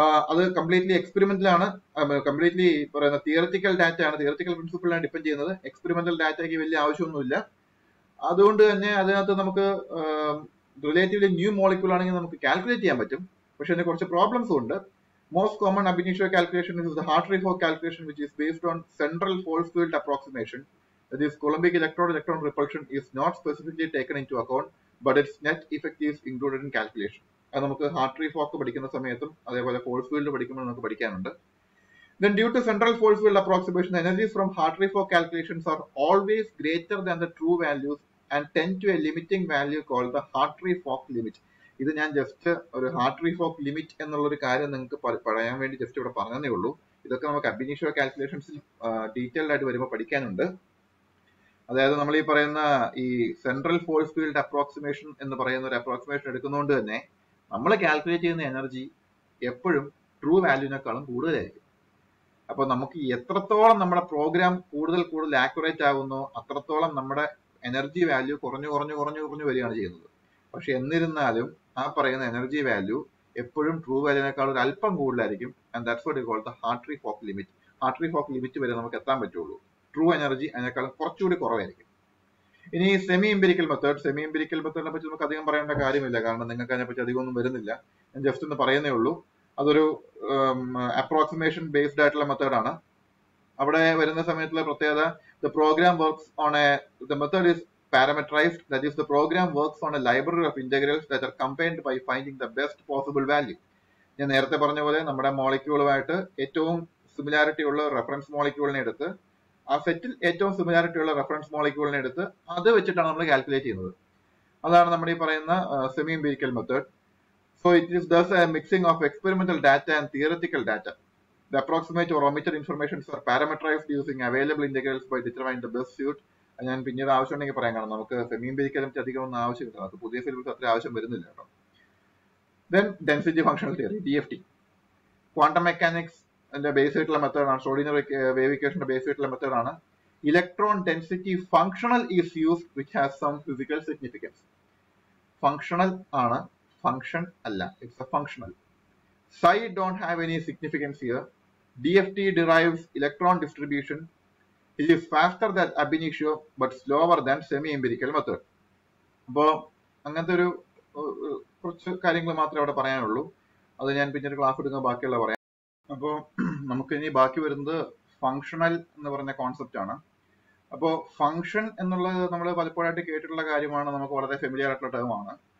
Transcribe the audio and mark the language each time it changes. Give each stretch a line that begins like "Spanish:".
Malayalam: അത് completely എക്സ്പെരിമെന്റലാണ്. Completely പറയുന്ന theoretical data ആണ്. തിയററ്റിക്കൽ പ്രിൻസിപ്പിളാണ് ഡിപ്പെൻഡ് ചെയ്യുന്നത്. എക്സ്പെരിമെന്റൽ ഡാറ്റയ്ക്ക് വലിയ ആവശ്യമൊന്നുമില്ല. അതുകൊണ്ട് തന്നെ അതിനകത്ത് നമുക്ക് റിലേറ്റീവ്ലി ന്യൂ മോളിക്യൂൾ ആണെങ്കിൽ നമുക്ക് കാൽക്കുലേറ്റ് ചെയ്യാൻ പറ്റും. പക്ഷെ അതിന് കുറച്ച് പ്രോബ്ലംസും ഉണ്ട്.
English: Most common ab initio calculation is the Hartree-Fock calculation, which is based on central force field approximation. That is, Coulombic electron repulsion is not specifically taken into account, but its net effect is included in calculation.
Malayalam: അത് നമുക്ക് Hartree-Fock പഠിക്കുന്ന സമയത്തും അതേപോലെ force field പഠിക്കുമ്പോൾ നമുക്ക് പഠിക്കാനുണ്ട്.
English: Then, due to central force field approximation, the energies from Hartree-Fock calculations are always greater than the true values and tend to a limiting value called the Hartree-Fock limit.
Malayalam: ഇത് ഞാൻ just ഒരു Hartree-Fock limit എന്നുള്ള ഒരു കാര്യം നിങ്ങൾക്ക് പറയാൻ വേണ്ടി just ഇവിടെ പറഞ്ഞതേ ഉള്ളൂ. ഇതൊക്കെ നമുക്ക് അബ് ഇനിഷ്യോ കാൽക്കുലേഷൻസിൽ ഡീറ്റെയിൽഡ് ആയിട്ട് വരുമ്പോൾ പഠിക്കാനുണ്ട്. അതായത് നമ്മൾ ഈ പറയുന്ന ഈ സെൻട്രൽ ഫോഴ്സ് ഫീൽഡ് അപ്രോക്സിമേഷൻ എന്ന് പറയുന്ന ഒരു അപ്രോക്സിമേഷൻ എടുക്കുന്നതുകൊണ്ട് തന്നെ നമ്മൾ കാൽക്കുലേറ്റ് ചെയ്യുന്ന എനർജി എപ്പോഴും ട്രൂ വാല്യൂവിനേക്കാളും കൂടുതലായിരിക്കും. അപ്പൊ നമുക്ക് എത്രത്തോളം നമ്മുടെ പ്രോഗ്രാം കൂടുതൽ ആക്യുറേറ്റ് ആകുന്നോ അത്രത്തോളം നമ്മുടെ എനർജി വാല്യൂ കുറഞ്ഞു വരികയാണ് ചെയ്യുന്നത്. പക്ഷെ എന്നിരുന്നാലും ആ പറയുന്ന എനർജി വാല്യൂ എപ്പോഴും ട്രൂ വാല്യൂവിനേക്കാൾ ഒരു അല്പം കൂടുതലായിരിക്കും.
English: and that's what you call the
Malayalam: Hartree-Fock limit. Hartree-Fock limit വരെ നമുക്ക് എത്താൻ പറ്റുള്ളൂ. ട്രൂ എനർജി അതിനേക്കാളും കുറച്ചുകൂടി കുറവായിരിക്കും. ഇനി സെമി എംപിരിക്കൽ മെത്തേഡിനെ പറ്റി നമുക്ക് അധികം പറയേണ്ട കാര്യമില്ല. കാരണം നിങ്ങൾക്ക് അതിനെപ്പറ്റി അധികമൊന്നും വരുന്നില്ല. ഞാൻ ജസ്റ്റ് ഒന്ന് പറയുന്നേ ഉള്ളൂ. അതൊരു അപ്രോക്സിമേഷൻ ബേസ്ഡ് ആയിട്ടുള്ള മെത്തേഡാണ്. അവിടെ വരുന്ന സമയത്തുള്ള പ്രത്യേകത
English: the method is parameterized. That is, the program works on a library of integrals that are combined by finding the best possible value.
Malayalam: ഞാൻ നേരത്തെ പറഞ്ഞ പോലെ നമ്മുടെ മോളിക്യൂളുമായിട്ട് ഏറ്റവും സിമിലാരിറ്റി ഉള്ള റെഫറൻസ് മോളിക്യൂളിനെ എടുത്ത് ആ സെറ്റിൽ ഏറ്റവും സിമിലാരിറ്റി ഉള്ള റെഫറൻസ് മോളിക്യൂളിനെ എടുത്ത് അത് വെച്ചിട്ടാണ് നമ്മൾ കാൽക്കുലേറ്റ് ചെയ്യുന്നത്. അതാണ് നമ്മുടെ ഈ പറയുന്ന semi empirical method.
English: So it is thus a mixing of experimental data and theoretical data. The approximate or omitted information are parameterized using available integrals by determining the best suit.
Malayalam: ഞാൻ പിന്നീട് ആവശ്യമുണ്ടെങ്കിൽ പറയാം. കാരണം നമുക്ക് സെമി എംപിരിക്കലും അധികം ഒന്നും ആവശ്യമില്ല. അത് പുതിയ സിലബസ് അത്ര ആവശ്യം വരുന്നില്ല കേട്ടോ.
English: Then density functional theory, DFT. Quantum mechanics
Malayalam: base ആയിട്ടുള്ള മെത്തേഡാണ്. ഷ്രോഡിംഗർ വേവ് ഇക്വേഷന്റെ ബേസ് ആയിട്ടുള്ള മെത്തേഡാണ്.
English: Electron density functional is used which has some physical significance.
Malayalam: Functional ആണ്, ഫങ്ഷൻ അല്ല.
English: It's a functional. Psi don't have any significance here. DFT derives electron distribution. It is faster than ab initio but slower than semi-empirical method.
Malayalam: അപ്പോൾ അങ്ങനത്തെ ഒരു കുറച്ച് കാര്യങ്ങൾ മാത്രമേ അവിടെ പറയാനുള്ളൂ. അത് ഞാൻ പിന്നീട് ക്ലാസ് എടുക്കുമ്പോൾ ബാക്കിയുള്ള പറയാം. അപ്പോൾ നമുക്ക് ഇനി ബാക്കി വരുന്നത് ഫങ്ഷണൽ എന്ന് പറഞ്ഞ കോൺസെപ്റ്റ് ആണ്. അപ്പോൾ ഫങ്ഷൻ എന്നുള്ളത് നമ്മൾ പലപ്പോഴായിട്ട് കേട്ടിട്ടുള്ള കാര്യമാണ്, നമുക്ക് വളരെ ഫെമിലിയർ ആയിട്ടുള്ള ടേമാണ്.